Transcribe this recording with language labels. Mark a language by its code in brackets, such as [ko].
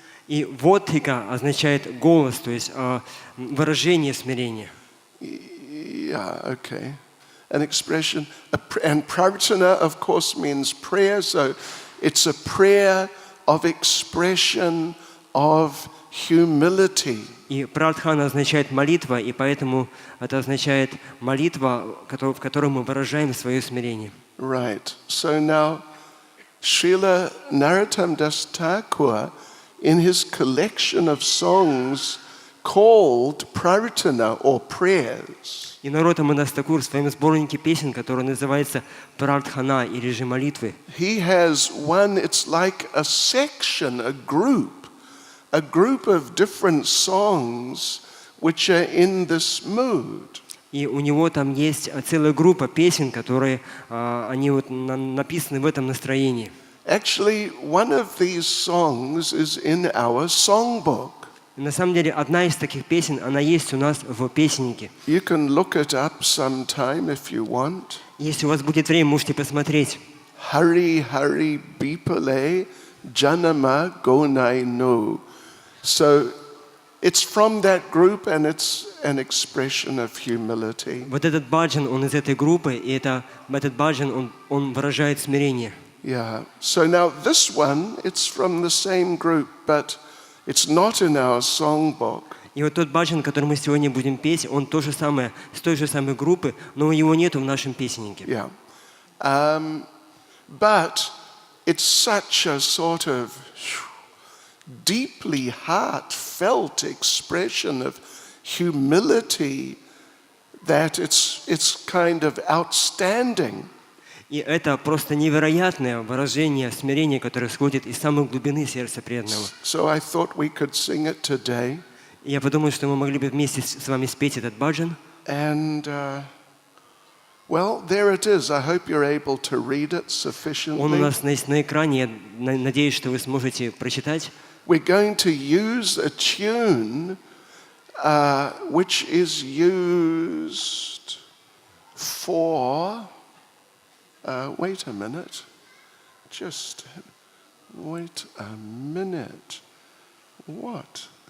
[ru] И Водхика означает голос, то есть выражение смирения. [en] Yeah, okay. An expression. And prarthana, of course, means prayer. So it's a prayer of expression of humility. [ru] И пратхана означает молитва, и поэтому это означает молитва, в которой мы выражаем свое смирение. [en] Right. So now, Srila Narottam Das Thakur, in his collection of songs called Prarthana or prayers, [ru] И Нароттама Дас Такур в своем сборнике песен, который называется «Пратхана» или же «Молитвы», [en] he has one, it's like a section, a group of different songs which are in this mood. [ru] и у него там есть целая группа песен, которые они вот написаны в этом настроении. [en] Actually, one of these songs is in our songbook. [ru] И на самом деле одна из таких песен, она есть у нас в песеннике. [en] You can look it up sometime if you want. [ru] Если у вас будет время, можете посмотреть. [bn] Hari Hari Bipale Janama Gonai No. [en] So it's from that group and it's an expression of humility. [ru] Вот этот баджан, он из этой группы, и этот баджан, он выражает смирение. [en] Yeah. So now this one, it's from the same group, but it's not in our songbook. [ru] И вот тот баджан, который мы сегодня будем петь, он то же самое, с той же самой группы, но его нету в нашем песеннике. [en] Yeah. But it's such a sort of deeply heartfelt expression of humility that it's kind of outstanding. [ru] И это просто невероятное выражение смирения, которое исходит из самой глубины сердца преданного. [en] So I thought we could sing it today. [ru] И я подумал, что мы могли бы вместе с вами спеть этот баджан. [en] And well, there it is. I hope you're able to read it sufficiently. [ru] Он у нас есть на экране. Я надеюсь, что вы сможете прочитать. [en] We're going to use a tune which is used for. Wait a minute. Just wait a minute. What?